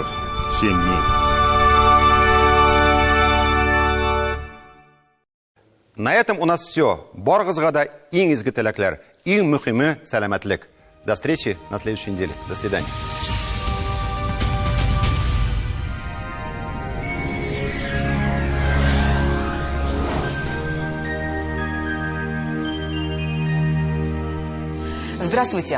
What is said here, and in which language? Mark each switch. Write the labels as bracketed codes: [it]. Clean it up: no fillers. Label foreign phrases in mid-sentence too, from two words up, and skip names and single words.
[ru] 7 дней. На этом у нас все. [tt] Баргызга да иң изге теләкләр, иң мөһиме сәламәтлек. [ru] До встречи на следующей неделе. До свидания. Здравствуйте!